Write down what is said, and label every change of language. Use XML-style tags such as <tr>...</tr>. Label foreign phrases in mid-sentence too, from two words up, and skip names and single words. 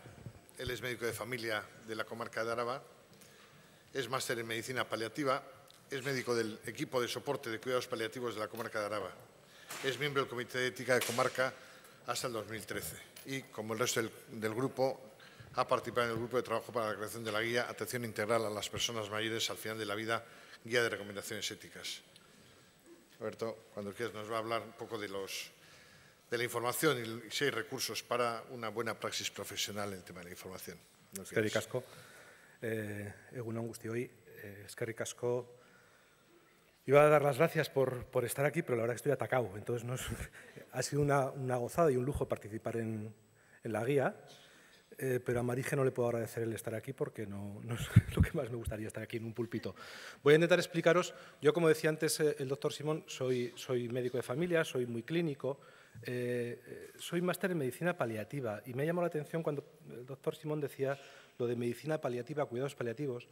<es>Él es médico de familia de la comarca de Araba, es máster en medicina paliativa, es médico del equipo de soporte de cuidados paliativos de la comarca de Araba, es miembro del Comité de Ética de Comarca hasta el 2013 y, como el resto del grupo, ha participado en el grupo de trabajo para la creación de la guía Atención Integral a las Personas Mayores al Final de la Vida, guía de recomendaciones éticas. Alberto, cuando quieras, nos va a hablar un poco de la información y si hay recursos para una buena praxis profesional en el tema de la información.</es> <eu>Eskerrik asko. Egun on guztioi. Eskerrik asko.</eu> <es>Iba a dar las gracias por estar aquí, pero la verdad que estoy atacado. Entonces ha sido una gozada y un lujo participar en la guía. Pero a Marije no le puedo agradecer el estar aquí porque no es lo que más me gustaría, estar aquí en un púlpito. Voy a intentar explicaros, yo como decía antes el doctor Simón, soy médico de familia, soy muy clínico, soy máster en medicina paliativa y me ha llamado la atención cuando el doctor Simón decía lo de medicina paliativa, cuidados paliativos.</es>